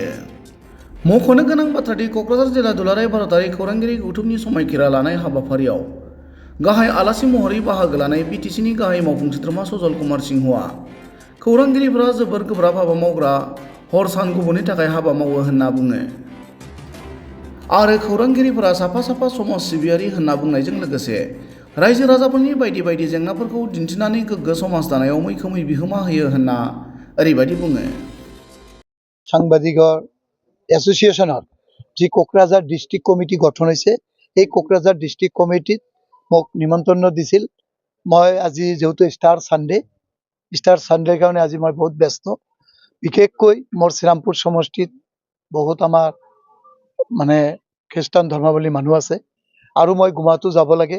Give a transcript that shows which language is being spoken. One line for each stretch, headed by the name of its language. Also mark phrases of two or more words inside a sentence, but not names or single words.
Bodo: मख'नो गोनां बाथ्रादि क'क्राझार जिल्ला दुलाराय भारतारि खौरांगिरि गौथुमनि समायखिरा लानाय हाबाफारियाव गाहाय आलासि महरै बाहागो लानाय बिटिसिनि गाहाय मावफुं सोद्रोमा सजल कुमार सिंहआ खौरांगिरिफोरा जोबोर गोब्राब हाबा मावग्रा, हर सान गुबुननि थाखाय हाबा मावो होनना बुङो आरो खौरांगिरिफोरा साफा साफा समाज सिबियारि होनना बुंनायजों लोगोसे रायजो राजाफोरनि बायदि बायदि जेंनाफोरखौ दिन्थिनानै गोग्गो समाज दानायाव मैखोमै बिहोमा होयो होनना ओरैबायदि बुङो।
Assamese: সাংবাদিকৰ এছ'চিয়েশ্যনৰ যি কোকৰাঝাৰ
English: district committee
Assamese: গঠন হৈছে, এই কোকৰাঝাৰ
English: district committee
Assamese: মোক নিমন্ত্ৰণ দিছিল। মই আজি যেহেতু ষ্টাৰ ছানডেৰ কাৰণে আজি মই বহুত ব্যস্ত। বিশেষকৈ মোৰ শ্ৰীৰামপুৰ সমষ্টিত বহুত আমাৰ মানে খ্ৰীষ্টান ধৰ্মাৱলী মানুহ আছে আৰু মই গুৱাহাটীতো যাব লাগে।